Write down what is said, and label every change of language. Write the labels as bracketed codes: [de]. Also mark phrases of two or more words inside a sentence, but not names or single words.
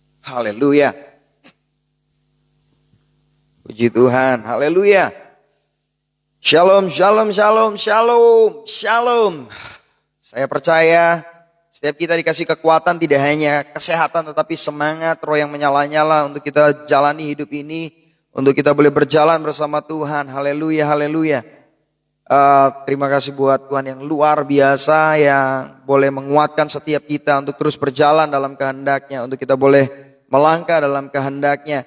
[id] Haleluya. Puji Tuhan. Haleluya. [he] Shalom, shalom, shalom, shalom, shalom. [id] Saya percaya setiap kita dikasih kekuatan, tidak hanya kesehatan tetapi semangat, roh yang menyala-nyala untuk kita jalani hidup ini, untuk kita boleh berjalan bersama Tuhan. Haleluya, haleluya. Terima kasih buat Tuhan yang luar biasa, yang boleh menguatkan setiap kita untuk terus berjalan dalam kehendak-Nya, untuk kita boleh melangkah dalam kehendak-Nya.